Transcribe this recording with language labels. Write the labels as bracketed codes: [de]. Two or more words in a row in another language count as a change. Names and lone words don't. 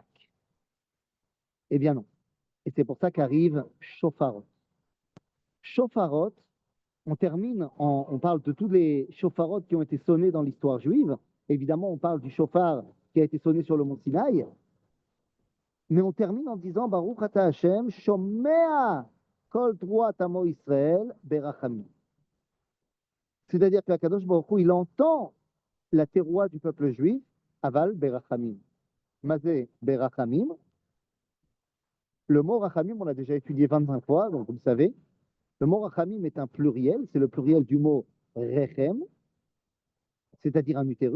[fr] Eh bien non. Et c'est pour ça qu'arrive Shofarot. Shofarot, on parle de tous les Shofarot qui ont été sonnés dans l'histoire juive. Évidemment, on parle du Shofar qui a été sonné sur le mont Sinaï. Mais on termine en disant [he] ברוך אתה השם, שומע קול תרועת עמו ישראל ברחמים. [fr] C'est-à-dire que [he] קדוש ברוך הוא, [fr] il entend la terroir du peuple juif, [he] אבל ברחמים. מה זה ברחמים. [fr] Le mot Rachamim, on l'a déjà étudié 25 fois, donc vous le savez. Le mot Rachamim est un pluriel, c'est le pluriel du mot Rechem, c'est-à-dire un utérus.